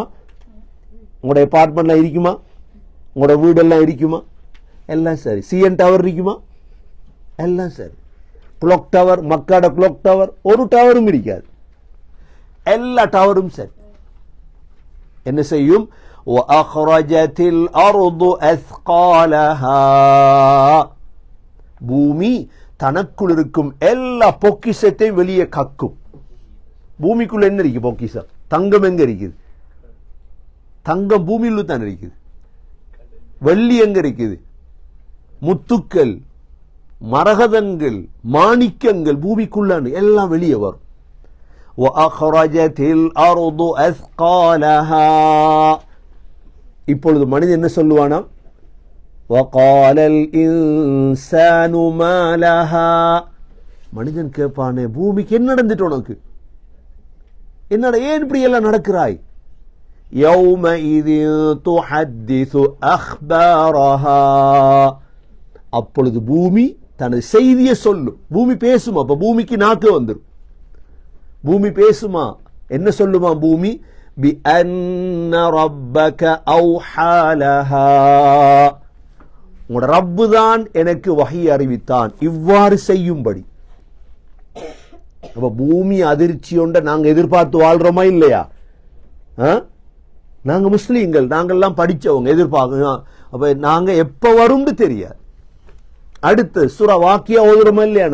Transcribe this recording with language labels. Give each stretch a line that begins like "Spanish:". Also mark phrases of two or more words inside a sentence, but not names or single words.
Tamil: உங்களோட அபார்ட்மெண்ட்லாம் இருக்குமா? உங்களோட வீடெல்லாம் இருக்குமா? எல்லாம் சரி. சிஎன் டவர் இருக்குமா? எல்லாம் சரி.
English: clock tower,
Tamil: மக்காட
English: clock tower,
Tamil: ஒரு டவரும் இருக்காது. எல்லா டவரும் சரி. என்ன செய்யும்?
Arabic: وَأَخْرَجَتِ الْأَرْضُ أَثْقَالَهَا,
Tamil: பூமி தனக்குள் இருக்கும் எல்லா பொக்கிஷத்தையும் வெளியே கக்கும். பூமிக்குள்ள என்ன இருக்கு? பொக்கிஷம். தங்கம் எங்க இருக்குது? தங்கம் பூமியில தான் இருக்குது. வெள்ளி எங்க இருக்குது? முத்துக்கள், மரகதங்கள், மாணிக்கங்கள் பூமிக்குள்ள எல்லாம் வெளியே வரும்.
Arabic: وَأَخْرَجَتِ الْأَرْضُ أَثْقَالَهَا.
Tamil: இப்பொழுது மனிதன் என்ன சொல்லுவானா?
Arabic: وَقَالَ الْإِنسَانُ مَا لَهَا.
Tamil: மனிதன் கேட்பானே, பூமிக்கு என்ன நடந்துட்டு உனக்கு? என்னடா ஏன் இப்படி எல்லாம் நடக்கிறாய்?
Arabic: يَوْمَئِذٍ تُحَدِّثُ أَخْبَارَهَا.
Tamil: அப்பொழுது பூமி தனது செய்தியை சொல்லும். பூமி பேசுமா? அப்ப பூமிக்கு நாக்கு வந்துடும். பூமி பேசுமா? என்ன சொல்லுமா பூமி?
Arabic: بِأَنَّ رَبَّكَ أَوْحَى لَهَا.
Tamil: உங்களோட ரப்பு தான் எனக்கு வஹி அறிவித்தான் இவ்வாறு செய்யும்படி. அப்ப பூமி அதிர்ச்சி ஒன்ற நாங்க எதிர்பார்த்து வாழ்றோமா இல்லையா? நாங்க முஸ்லீம்கள், நாங்கெல்லாம் படிச்சவங்க, எதிர்பார்க்க. அப்ப நாங்க எப்ப வரும்னு தெரியாது. அடுத்து சூரா வாக்கியா ஓதுறோமா இல்லையா?